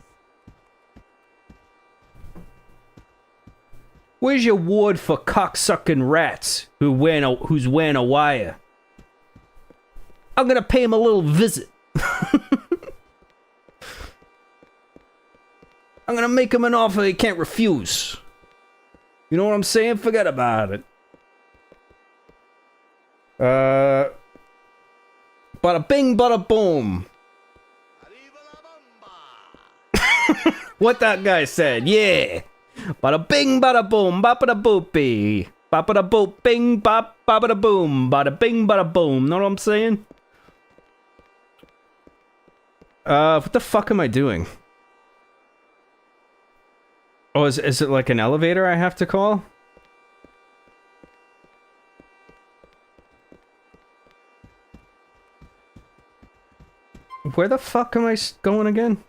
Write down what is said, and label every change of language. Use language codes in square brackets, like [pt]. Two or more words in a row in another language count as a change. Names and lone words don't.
[en] Where's your ward for cocksucking rats who's wearing a wire? I'm gonna pay him a little visit. I'm gonna make him an offer he can't refuse. You know what I'm saying? Forget about it. Bada bing, bada boom. What that guy said, yeah. Bada bing, bada boom, bada boopy. Bada boop, bing, bop, bada boom. Bada bing, bada boom. Know what I'm saying? What the fuck am I doing? Oh, is it like an elevator I have to call? Where the fuck am I going again?